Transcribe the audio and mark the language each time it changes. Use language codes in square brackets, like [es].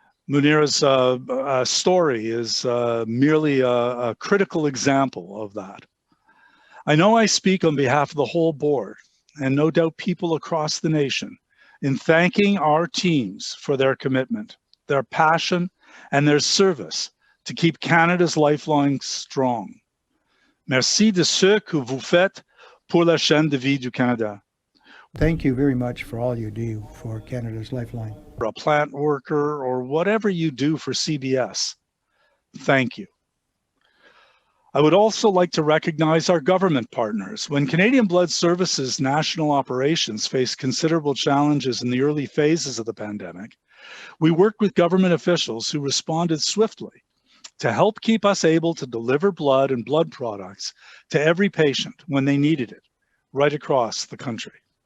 [en] Munira's story is merely a critical example of that. I know I speak on behalf of the whole board, and no doubt people across the nation, in thanking our teams for their commitment, their passion, and their service to keep Canada's lifeline strong. [fr] Merci de ce que vous faites pour la chaîne de vie du Canada. [en] Thank you very much for all you do for Canada's Lifeline. For a plant worker or whatever you do for CBS, thank you. I would also like to recognize our government partners. When Canadian Blood Services national operations faced considerable challenges in the early phases of the pandemic, we worked with government officials who responded swiftly to help keep us able to deliver blood and blood products to every patient when they needed it, right across the country.